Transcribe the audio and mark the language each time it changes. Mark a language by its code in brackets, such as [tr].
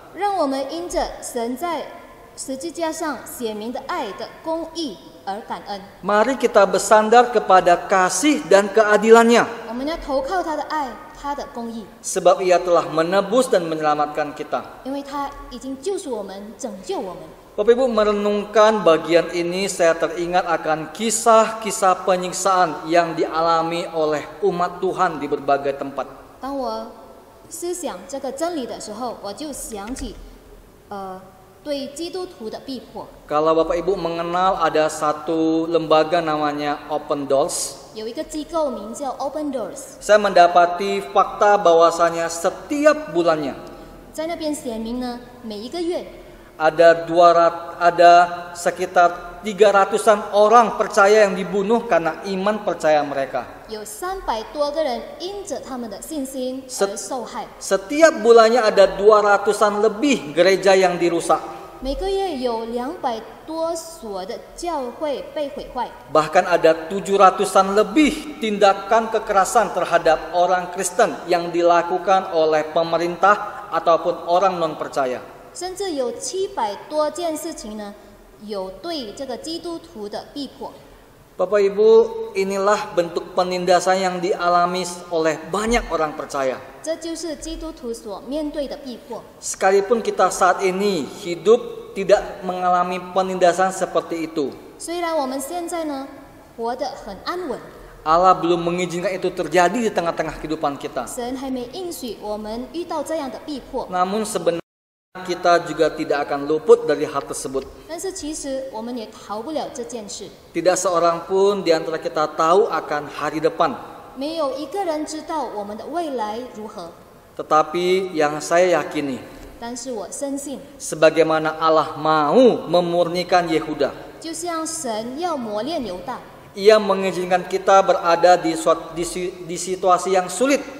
[zh] 让我们因着神在十字架上显明的爱的公义而感恩。 [id] Mari kita bersandar kepada kasih dan keadilannya. [zh] 我们要投靠他的爱，他的公义， [id] Sebab Ia telah menebus dan menyelamatkan kita. [zh] 因为他已经救赎我们，拯救我们。 [id] Bapak Ibu, merenungkan bagian ini saya teringat akan kisah-kisah penyiksaan yang dialami oleh umat Tuhan di berbagai tempat. [zh] 当我思想这个真理的时候，我就想起，对基督徒的逼迫。 [id] Kalau Bapak Ibu mengenal ada satu lembaga namanya Open Doors, [zh] 有一个机构名叫 Open Doors， [id] saya mendapati fakta bahwasanya setiap bulannya [zh] 在那边显明呢，每一个月 [id] ada sekitar 300-an orang percaya yang dibunuh karena iman percaya mereka. [zh] 有300多个人因着他们的信心而受害。 [id] Setiap bulannya ada 200-an lebih gereja yang dirusak. [zh] 每个月有200多所的教会被毁坏， [id] Bahkan ada 700-an lebih tindakan kekerasan terhadap orang Kristen yang dilakukan oleh pemerintah ataupun orang non percaya. [zh] 甚至有700多件事情呢，有对这个基督徒的逼迫。 [id] Bapak Ibu, inilah bentuk penindasan yang dialami oleh banyak orang percaya. [zh] 这就是基督徒所面对的逼迫。 [id] Sekalipun kita saat ini hidup tidak mengalami penindasan seperti itu, [zh] 虽然我们现在呢活得很安稳， [id] Allah belum mengizinkan itu terjadi di tengah-tengah kehidupan kita. [zh] 神还没应许我们遇到这样的逼迫， [id] Namun sebenarnya kita juga tidak akan luput dari hal tersebut. [zh] 但是其实我们也逃不了这件事。 [id] Tidak seorang pun di antara kita tahu akan hari depan. [zh] 没有一个人知道我们的未来如何， [id] Tetapi yang saya yakini, [zh] 但是我深信， [id] sebagaimana Allah mau memurnikan Yehuda, [zh] 就像神要磨练犹大， [id] Ia mengizinkan kita berada di situasi yang sulit.